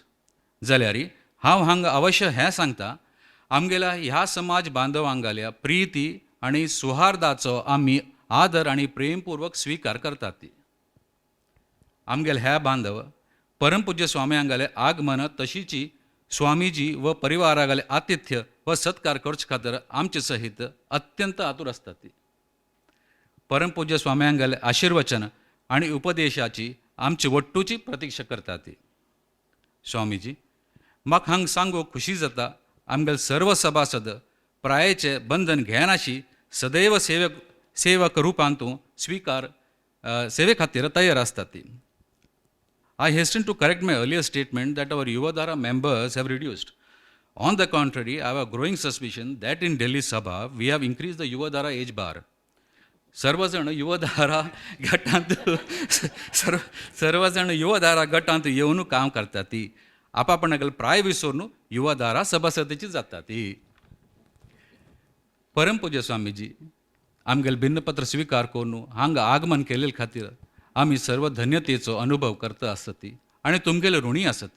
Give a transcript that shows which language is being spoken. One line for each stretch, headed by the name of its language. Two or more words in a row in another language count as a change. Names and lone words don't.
Konkani: जाल्यार हांव हांगा अवश्य हें सांगता, आमगेल्या ह्या समाज बांधवांगेल्या प्रीती आणि सुहार्दाचो आमी आदर आणि प्रेमपूर्वक स्वीकार करतात. आमगेले हे बांधव परमपूज्य स्वाम्यांगेले आगमन तशीची स्वामीजी व परिवारागेले आतिथ्य व सत्कार करचे खातीर आमचे सहित अत्यंत आतुर असतात. परमपूज्य स्वाम्यांगेले आशीर्वचन आणि उपदेशाची आमची वट्टूची प्रतीक्षा करतात. स्वामीजी, म्हाका हांगा सांगूक खुशी जाता, आमगेले सर्व सभासद प्रायेचे बंधन घेनाशी सदैव सेवक रुपांतू सेवे खातीर तयार असतात.
English: I hasten to correct my earlier statement that our Yuvadhara members have reduced. On the contrary, I have a growing suspicion that in Delhi Sabha, we have increased the Yuvadhara age bar.
Konkani: सर्वजण युवधारा गटांत येवन काम करतात. आपापणागेल प्राय विसरून युवधारा सभासदेची जातात. परमपूज्य स्वामीजी, आमगेल भिन्नपत्र स्वीकार करून हांगा आगमन केले खातीर आमी सर्व धन्यतेचो अनुभव करता आसत आणि तुमगेले ऋणी आसत.